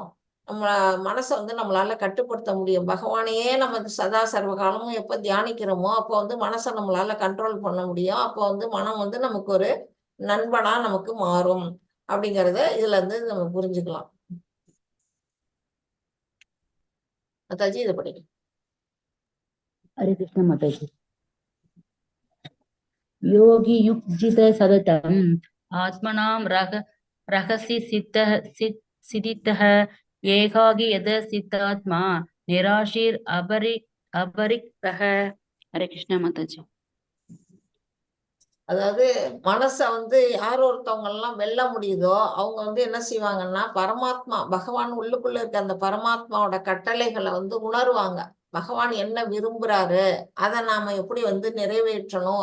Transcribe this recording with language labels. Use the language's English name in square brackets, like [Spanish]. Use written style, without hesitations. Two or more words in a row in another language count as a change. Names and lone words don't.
[Tamil] நம்ம மனச வந்து நம்மளால கட்டுப்படுத்த முடியும். பகவானையே நம்ம சதா சர்வ காலமும் எப்ப தியானிக்கிறோமோ, அப்போ வந்து மனச நம்மளால கண்ட்ரோல் பண்ண முடியும். அப்போ வந்து மனம் வந்து நமக்கு ஒரு நண்பனா நமக்கு மாறும். அப்படிங்கிறத இதுல இருந்து நம்ம புரிஞ்சுக்கலாம். அத்தாச்சி இத படிங்க. [Hindi] हरे कृष्ण माता जी। [Sanskrit] योगी युक्जित सततम् आत्मनां रहसि सिद्धितः एकाकी यद सिद्धात्मा निराशीर अपरिक्तः। [Hindi] हरे कृष्ण माता जी। [Tamil] அதாவது மனச வந்து யார் ஒருத்தவங்கலாம் வெல்ல முடியுதோ, அவங்க வந்து என்ன செய்வாங்கன்னா, பரமாத்மா பகவான் உள்ளுக்குள்ள இருக்க அந்த பரமாத்மாவோட கட்டளைகள வந்து உணருவாங்க. பகவான் என்ன விரும்புறாரு? அத நாம எப்படி வந்து நிறைவேற்றணும்?